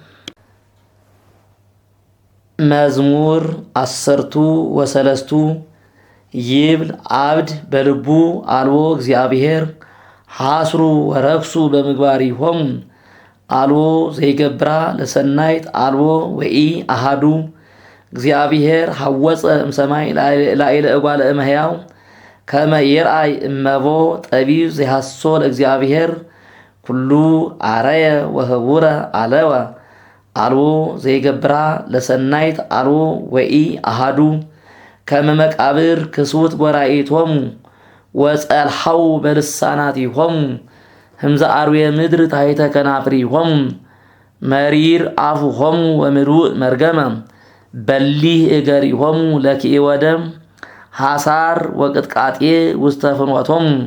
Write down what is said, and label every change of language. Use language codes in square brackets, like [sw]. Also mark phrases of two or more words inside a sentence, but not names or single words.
[gez] መዝሙር 13 ይብል አብድ በልቡ አልቦ እግዚአብሔር ሐስሩ ወረክሱ በምግባሪሆሙ አልቦ ዘይገብራ ለሰናይት አልቦ ወኢ አሃዱ እግዚአብሔር ሐወፀ እምሰማይ ላዕለ እጓለ እመሕያው ከመ ይርአይ እመቦ ጠቢብ ዘይሐሶ ለእግዚአብሔር ኩሉ አረየ ወህቡረ አለወ አልቦ ዘይገብራ ለሰናይት አልቦ ወኢ አሃዱ ከመ መቃብር ክሱት ጐራኢቶሙ ወጸልሐው በልሳናቲሆሙ ህምዘ አርዌ ምድር ታሕተ ከናፍሪሆሙ መሪር አፉሆሙ ወምሉእ መርገመ በሊህ እገሪሆሙ ለክእወ ደም ሐሳር ወቅጥቃጤ ውስተ ፍኖቶሙ